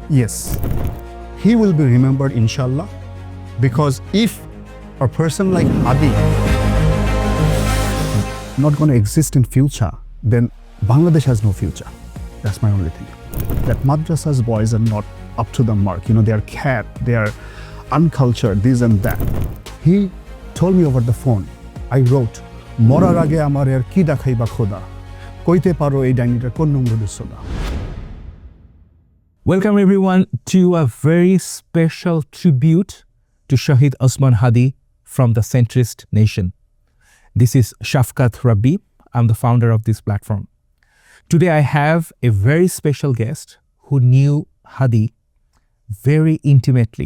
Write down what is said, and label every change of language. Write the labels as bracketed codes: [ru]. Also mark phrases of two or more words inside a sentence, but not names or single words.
[en] Yes, he will be remembered inshallah, because if a person like Hadi not going to exist in future, then Bangladesh has no future. That's my only thing. That madrasa's boys are not up to the mark. They are cat, they are uncultured, this and that. He told me over the phone, I wrote, [bn] মরার আগে আমার এর কী দেখাইবা খোদা, কইতে পারো এই দুনিয়াটার কোন নম্বর সোদা. [en] Welcome everyone to a very special tribute to Shahid Osman Hadi from the centrist nation. This is Shafquat Rabbee. I'm the founder of this platform. Today I have a very special guest who knew Hadi very intimately.